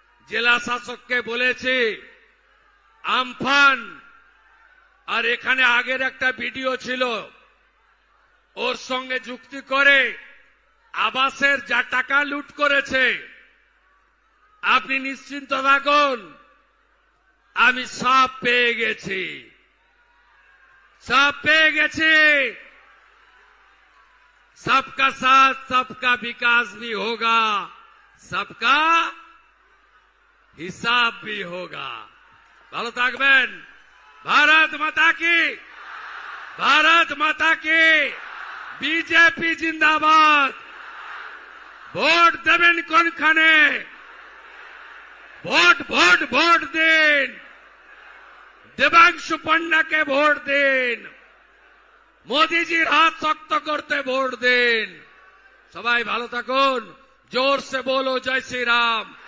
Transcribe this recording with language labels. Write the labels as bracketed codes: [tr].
[bn] জেলা শাসককে বলেছি, আমফান আর এখানে আগের একটা ভিডিও ছিল, ওর সঙ্গে যুক্তি করে আবাসের যা টাকা লুট করেছে, আপনি নিশ্চিন্ত থাকুন, আমি সব পেয়ে গেছি, সব পেয়ে গেছি। [hi] सबका साथ सबका विकास भी होगा, सबका হিসাব भी होगा। [bn] ভালো থাকবেন। [hi] ভারত মাতা কি, ভারত মাতা কি, বিজেপি জিন্দাবাদ। [bn] ভোট দেবেন কোনখানে? ভোট ভোট ভোট দিন, দেবাংশু পান্ডাকে ভোট দিন, মোদিজির হাত শক্ত করতে ভোট দিন। সবাই ভালো থাকুন। [hi] জোর से बोलो जय श्री राम।